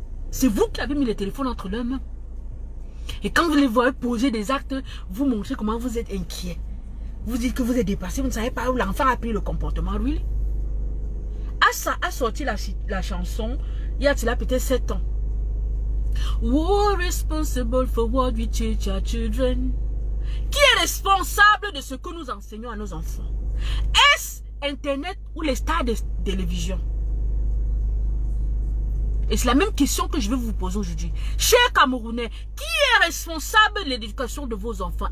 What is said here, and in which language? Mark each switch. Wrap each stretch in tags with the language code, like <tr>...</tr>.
<fr>C'est vous qui avez mis le téléphone entre leurs mains. Et quand vous les voyez poser des actes, vous montrez comment vous êtes inquiet. Vous dites que vous êtes dépassé, vous ne savez pas où l'enfant a pris le comportement.</fr> <en>Really?</en> <fr>Assa a sorti la chanson, il y a peut-être 7 ans.</fr> <en>We're responsible for what we teach our children.</en> <fr>Qui est responsable de ce que nous enseignons à nos enfants? Est-ce Internet ou les stars de télévision? Et c'est la même question que je vais vous poser aujourd'hui. Chers Camerounais, qui est responsable de l'éducation de vos enfants?</fr>